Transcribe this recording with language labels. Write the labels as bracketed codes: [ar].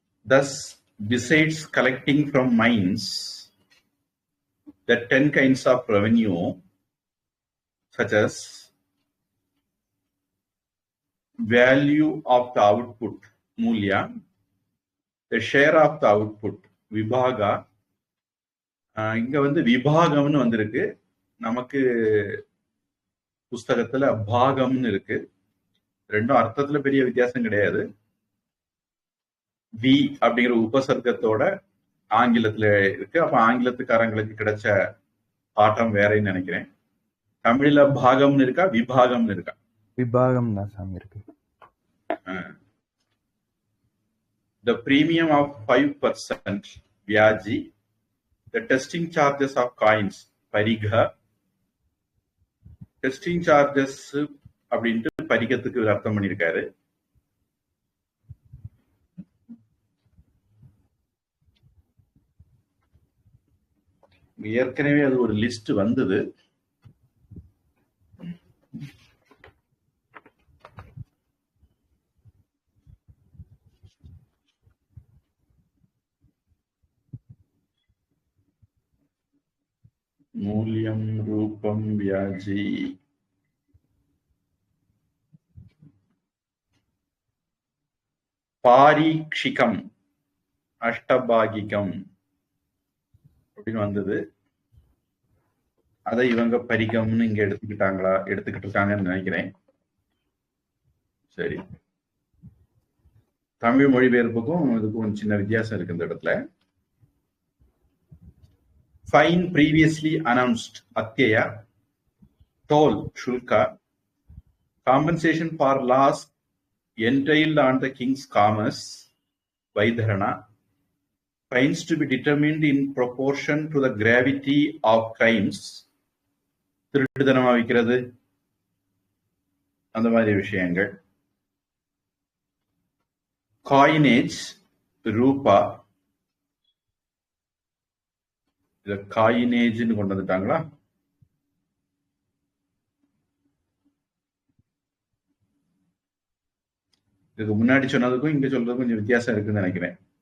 [en] Thus, besides collecting from mines the 10 kinds of revenue, such as value of the output, mulya, the share of the output, vibhaga. [ta] இங்க வந்து விபாகம்னு வந்திருக்கு, நமக்கு புஸ்தகத்துல பாகம்னு இருக்கு. ரெண்டும் அர்த்தத்துல பெரிய வித்தியாசம் கிடையாது. வி அப்படிங்கிற உபசர்க்கத்தோட ஆங்கிலத்துல இருக்கு. அப்ப ஆங்கிலத்துக்காரங்களுக்கு கிடைச்ச பாட்டம் வேறன்னு நினைக்கிறேன். தமிழ்ல பாகம்னு இருக்கா விபாகம்னு இருக்கா? விபாகம் தான் சாமி இருக்கு. [en] The premium of 5% வியாஜி, the testing charges of coins பரிகா. [ta] Testing charges அப்படின்ட்டு பரிகத்துக்கு அர்த்தம் பண்ணியிருக்காரு. ஏற்கனவே அது ஒரு லிஸ்ட் வந்தது. மூல்யம் ரூபம் வியாஜி. பாரீக்ஷிகம் அஷ்டபாகிகம் அப்படின்னு வந்தது. அதை இவங்க பரிகம்னு இங்க எடுத்துக்கிட்டு இருக்காங்கன்னு நினைக்கிறேன். சரி, தமிழ் மொழிபெயர்ப்புக்கும் இதுக்கும் ஒரு சின்ன வித்தியாசம் இருக்கு இந்த இடத்துல. [en] Fine previously announced Atyaya, toll Shulka, compensation for loss entailed on the king's commerce, Vaidharana, fines to be determined in proportion to the gravity of crimes, [ta] திருட்டுத்தனமா விற்கிறது, அந்த மாதிரி விஷயங்கள். காயினேஜ் ரூபா, இத காயினேஜ்னு கொண்டு வந்துட்டாங்களா? இதுக்கு முன்னாடி சொன்னதுக்கும் இங்க சொல்றதுக்கும் கொஞ்சம் வித்தியாசம் இருக்குன்னு நினைக்கிறேன்.